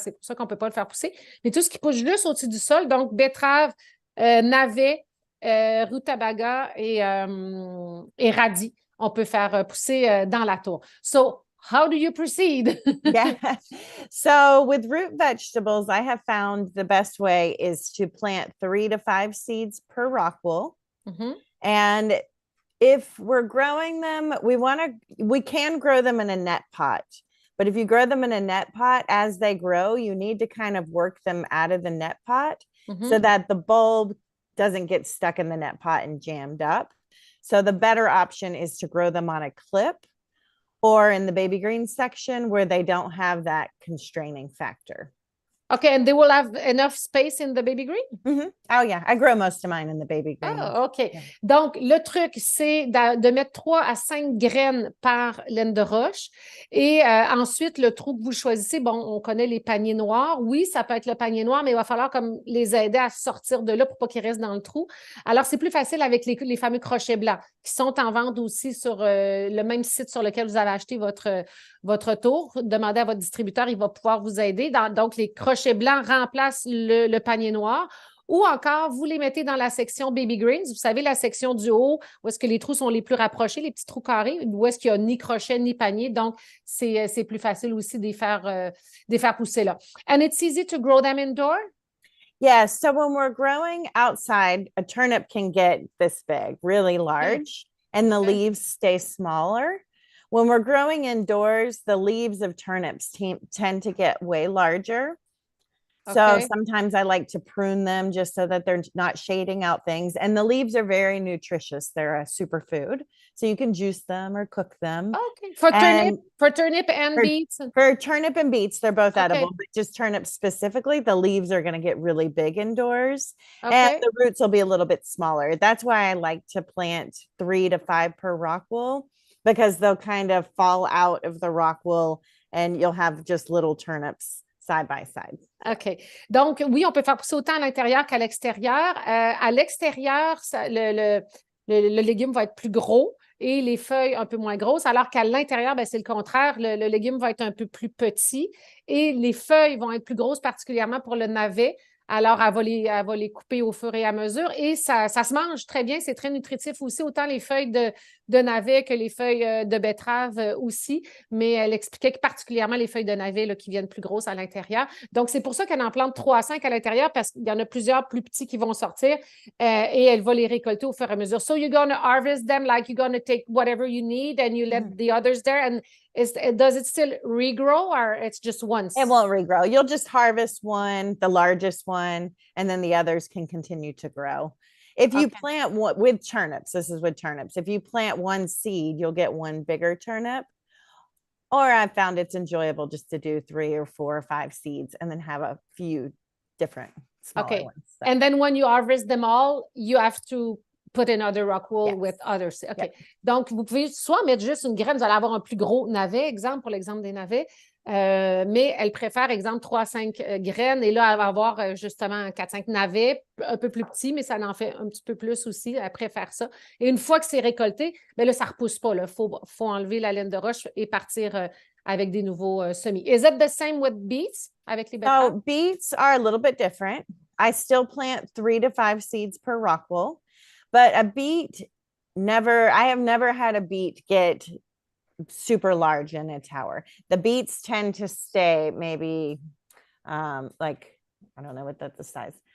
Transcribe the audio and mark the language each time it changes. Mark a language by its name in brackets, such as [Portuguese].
[French] C'est pour ça qu'on ne peut pas le faire pousser. Mais tout ce qui pousse juste au-dessus du sol, donc betterave, navets, rutabaga et radis, on peut faire pousser dans la tour. [English] So, how do you proceed? Yeah. So with root vegetables, I have found the best way is to plant 3 to 5 seeds per rock wool. Mm-hmm. And if we're growing them, we can grow them in a net pot. But if you grow them in a net pot, as they grow, you need to kind of work them out of the net pot so that the bulb doesn't get stuck in the net pot and jammed up. So the better option is to grow them on a clip or in the baby green section where they don't have that constraining factor. Okay, and they will have enough space in the baby green? Mm-hmm. Oh, yeah. I grow most of mine in the baby green. Ah, OK. Yeah. [French] Donc, le truc, c'est de mettre 3 à 5 graines par laine de roche. Et ensuite, le trou que vous choisissez, bon, on connaît les paniers noirs. Oui, ça peut être le panier noir, mais il va falloir comme les aider à sortir de là pour pas qu'ils restent dans le trou. Alors, c'est plus facile avec les fameux crochets blancs qui sont en vente aussi sur le même site sur lequel vous avez acheté votre tour. Demandez à votre distributeur, il va pouvoir vous aider. Donc, les crochets blancs remplacent le panier noir. Ou encore, vous les mettez dans la section baby greens. Vous savez, la section du haut, où est-ce que les trous sont les plus rapprochés, les petits trous carrés, où est-ce qu'il n'y a ni crochet ni panier. Donc, c'est plus facile aussi de les faire pousser là. [English] And it's easy to grow them indoor? Yeah, so when we're growing outside, a turnip can get this big, really large, and the leaves stay smaller. When we're growing indoors, the leaves of turnips tend to get way larger. So sometimes I like to prune them just so that they're not shading out things. And the leaves are very nutritious. They're a superfood. So you can juice them or cook them. Okay. For turnip and beets? For turnip and beets, they're both edible, but just turnip specifically, the leaves are going to get really big indoors. And the roots will be a little bit smaller. That's why I like to plant 3 to 5 per rock wool, because they'll kind of fall out of the rock wool and you'll have just little turnips side by side. OK. [French] Donc, oui, on peut faire pousser autant à l'intérieur qu'à l'extérieur. À l'extérieur, le légume va être plus gros et les feuilles un peu moins grosses, alors qu'à l'intérieur, ben, c'est le contraire. Le légume va être un peu plus petit et les feuilles vont être plus grosses, particulièrement pour le navet. Alors, elle va les couper au fur et à mesure et ça se mange très bien. C'est très nutritif aussi, autant les feuilles de navet que les feuilles de betterave aussi. Mais elle expliquait que particulièrement les feuilles de navet là, qui viennent plus grosses à l'intérieur. Donc, c'est pour ça qu'elle en plante 3 à 5 à l'intérieur parce qu'il y en a plusieurs plus petits qui vont sortir et elle va les récolter au fur et à mesure. [English] So, you're going to harvest them like you're going to take whatever you need and you let the others there. And does it still regrow or it's just once? It won't regrow. You'll just harvest one, the largest one, and then the others can continue to grow. If you plant one with turnips, this is with turnips. If you plant one seed, you'll get one bigger turnip. Or I found it's enjoyable just to do 3 or 4 or 5 seeds and then have a few different smaller ones. So. And then when you harvest them all, you have to put in other rock wool with others. OK. Yep. [French] Donc, vous pouvez soit mettre juste une graine, vous allez avoir un plus gros navet, exemple, pour l'exemple des navets, mais elle préfère, exemple, 3 à 5 graines. Et là, elle va avoir justement 4-5 navets, un peu plus petits, mais ça en fait un petit peu plus aussi. Elle préfère ça. Et une fois que c'est récolté, bien là, ça ne repousse pas. Il faut enlever la laine de roche et partir avec des nouveaux semis. [English] Is it the same with beets? [French] Avec les betteraves? [English] So beets are a little bit different. I still plant 3 to 5 seeds per rock wool. But a beet, I have never had a beet get super large in a tower. The beets tend to stay maybe like, I don't know what that's the size.